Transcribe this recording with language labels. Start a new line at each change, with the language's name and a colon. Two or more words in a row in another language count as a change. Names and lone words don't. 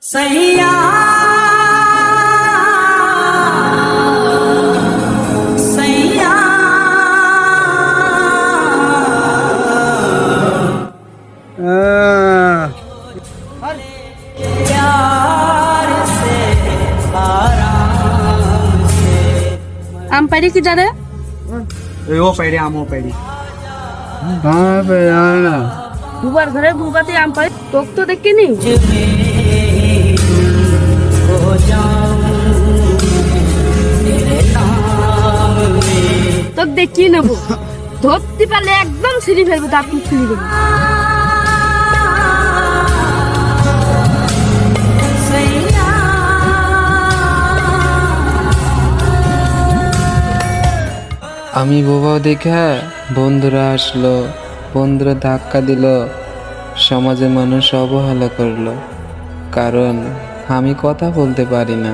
Hindi: सैया सैया प्यार से आराम से
Bangla: আম পারি কি জানে ও পাইরে আমও পাইরি দুবার ঘরে দুবাতে আম পারি তোক তো দেখিনি
Hindi: हो जाऊं तेरे नाम में
Bangla: তোক দেখিয়ে নেবো ধরতে পারলে একদম ছিঁড়ি ফেলবো তার তুই ছিঁড়ি দেবো
Hindi: सैया
Bangla: আমি বোবা দেখা বন্ধুরা আসলো, বন্ধুরা ধাক্কা দিল, সমাজের মানুষ অবহেলা করলো, কারণ আমি কথা বলতে পারি না।